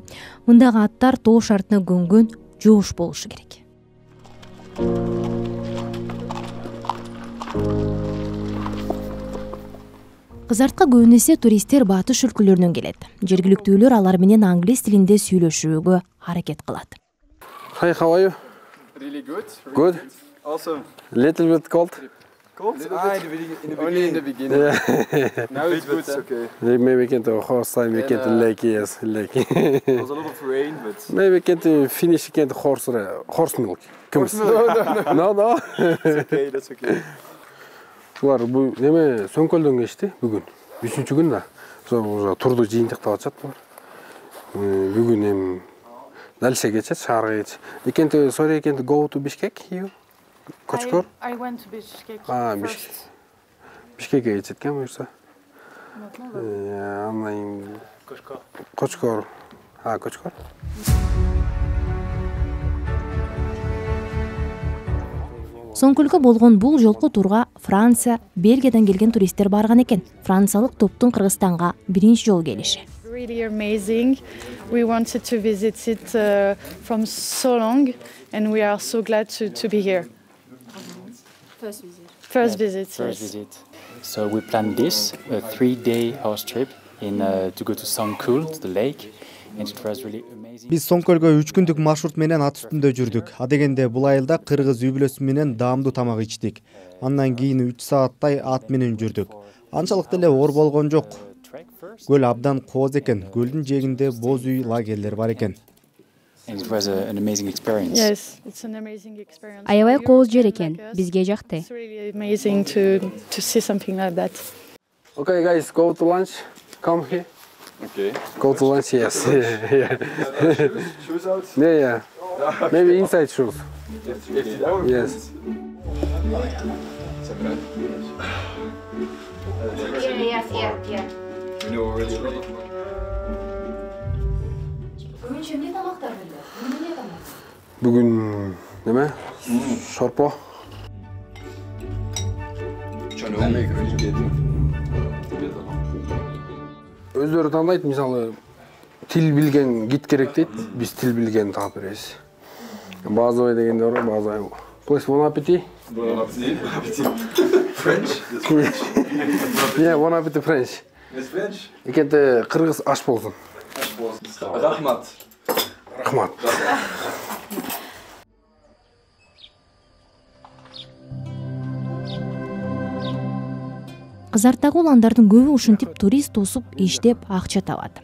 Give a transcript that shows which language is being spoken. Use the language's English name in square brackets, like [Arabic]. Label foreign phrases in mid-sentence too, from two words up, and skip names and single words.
[Kyrgyz] Мындагы аттар тоо шартына көнгөн жоош болушу керек. Кызартка көбүнесе туристтер батыш өлкөлөрүнөн келет. Жергиликтүүлөр алар менен англис тилинде сүйлөшүүгө аракет кылат. [English] Hi, how are you? Really good. Good. Awesome. Little bit cold. Cold? Only in the beginning. Now it's good. It's okay. Maybe we can do horse time, we can do lake, yes, lake. There was a lot of rain, but... Maybe we can do finish, we can do horse milk. No. It's okay, that's okay. [Kyrgyz] Булар бу неме Сөңкөлдөн кечти бүгүн. 3-чү күн да. Уже турду жыйынтыктап атышат булар. Бүгүн эми дальше кетет, шаарга кетет. [English] Sorry, can go to Bishkek you? Kochkor? I went to Bishkek [Kyrgyz] Bishkek. Bishkekке кетет экен буюрса. Андан Kochkor. Kochkor. Сөңкөлгө болгон бул жолку турга Франция, Бельгиядан келген туристтер барган экен. Франциялык топтун Кыргызстанга биринчи жолу келиши. [English] Really amazing. We wanted to visit it from so long, and we are so glad to be here. First visit. So we planned this a 3-day house trip to go to Songkul, to the lake, and it was really amazing. [Kyrgyz] Биз Соңкөлгө 3 күндүк маршрут менен ат үстүндө жүрдүк. Адегенде бул айылда кыргыз үй-бүлөсү менен даамдуу тамак ичтик. Андан кийин 3 сааттай ат менен жүрдүк. Анчалык деле оор болгон жок. Көл абдан кооз экен. Көлдүн жээгинде боз үй лагерлер бар экен. [English] And it was an amazing experience. Yes, it's an amazing experience. [Kyrgyz] Аябай кооз жер экен. Бизге жакты. [English] It's really amazing to see something like that. Okay, guys, go to lunch. Come here. Okay. Go to lunch, yes. Shoes out? Yeah. Maybe inside shoes. Yes. You know already. [Kyrgyz] Бүгүн неме? Шорпо. Өздөрү тандайт, мисалы тил билген гид керек дейт, биз тил билген таап беребиз. Базовый дегендер бар, базовый. [English] Please, [French] bon appétit. Bon appétit. [English] French? That's French. Yeah, [French] bon appétit [English] French. It's French? [Kyrgyz] Экенте кыргыз аш болсун. Рахмат. Рахмат. Кызартагы уландардын көбү ушинтип турист тосуп иштеп акча табат.